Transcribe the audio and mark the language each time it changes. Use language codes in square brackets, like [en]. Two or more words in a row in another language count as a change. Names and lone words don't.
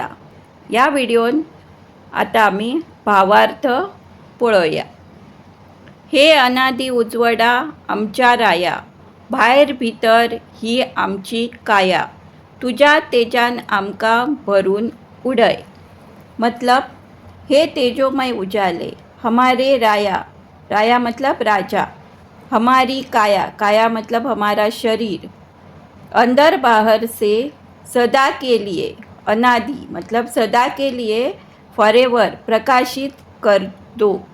[kok] या व्हिडिओन आता आम्ही भावार्थ पळोवया. हे अनादी उजवडा आमच्या राया, भायर भितर ही आमची काया, तुज्या तेजान आमकां भरून उडय. [hi] मतलब हे तेजोमय उजाले हमारे राया, राया मतलब राजा, हमारी काया, काया मतलब हमारा शरीर, अंदर बाहर से सदा के लिए, अनादि मतलब सदा के लिए, फॉरएवर प्रकाशित कर दो.